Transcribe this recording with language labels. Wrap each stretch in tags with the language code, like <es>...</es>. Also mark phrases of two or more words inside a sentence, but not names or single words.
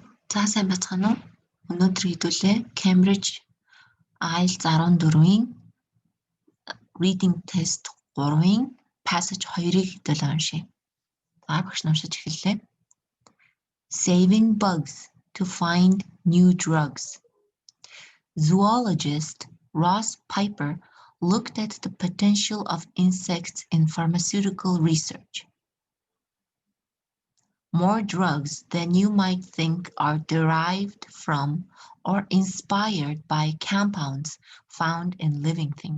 <mn>За сайн байцгаана уу? Өнөөдөр хэдүүлээ Cambridge IELTS 14-ийн Reading Test 3-ийн Passage 2-ыг хэдүүлээ уншъя. За багш уншиж эхэллээ.</mn> <en>Saving bugs to find new drugs. Zoologist Ross Piper looked at the potential of insects in pharmaceutical research. More drugs than you might think are derived from or inspired by compounds found in living things.</en>